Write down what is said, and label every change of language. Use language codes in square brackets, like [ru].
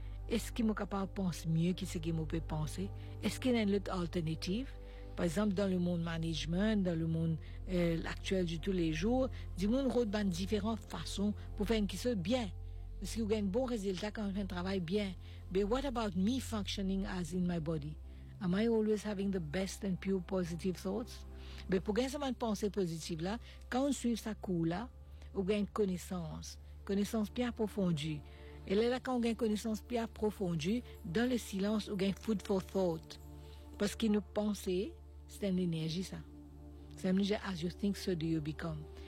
[fr] Est-ce que je suis capable de penser mieux que ce que je peux penser? Est-ce qu'il y a une autre alternative? Par exemple, dans le monde management, dans le monde actuel de tous les jours, du monde route dans différentes façons pour faire une chose bien. Parce que vous gagnez un bon résultat quand vous faites un travail bien. [en] Mais what about me functioning as in my body? Am I always having the best and pure positive thoughts? [fr] Mais pour gagner cette pensée positive là, quand on suit sa cour là, vous gagnez connaissance. Connaissance bien approfondie. Et là, quand on gagne connaissance bien approfondie, dans le silence, vous gagnez [en] food for thought. [fr] Parce que nos pensées, c'est une énergie ça. C'est un sujet [en] as you think, so do you become.